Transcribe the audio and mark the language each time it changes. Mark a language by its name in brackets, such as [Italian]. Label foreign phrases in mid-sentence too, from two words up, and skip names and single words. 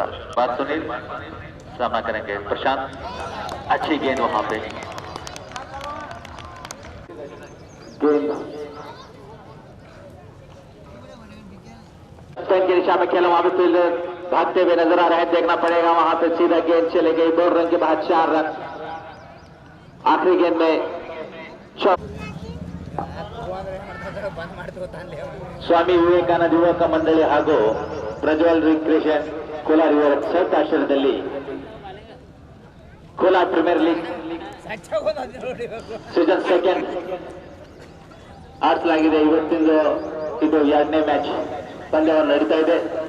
[Hindi] बात सुनील सामना करेंगे प्रशांत, अच्छी गेंद वहां पे, गेंद की दिशा में खेला, वहां पे फील्डर भागते हुए नजर आ रहे हैं, देखना पड़ेगा, वहां पे सीधा गेंद चले गई, 2 रन के बाद 4 रन। आखिरी गेंद में [Kannada] स्वामी विवेकानंद ಯುವಕ ಮಂಡಳಿ ಹಾಗೂ ಪ್ರಜ್ವಲ್ ರಿಕ್ರಿಯೇಷನ್ ಕೋಲಾರ ಇವರ ಸಂಯುಕ್ತ ಆಶ್ರಯದಲ್ಲಿ ಕೋಲಾರ ಪ್ರೀಮಿಯರ್ ಲೀಗ್ ಸೀಸನ್ 2 ಆಡಿಸಲಾಗಿದೆ। ಇವತ್ತಿಂದು ಇದು 2ನೇ ಮ್ಯಾಚ್ ಪಂದ್ಯವನ್ನು ನಡೀತಾ ಇದೆ।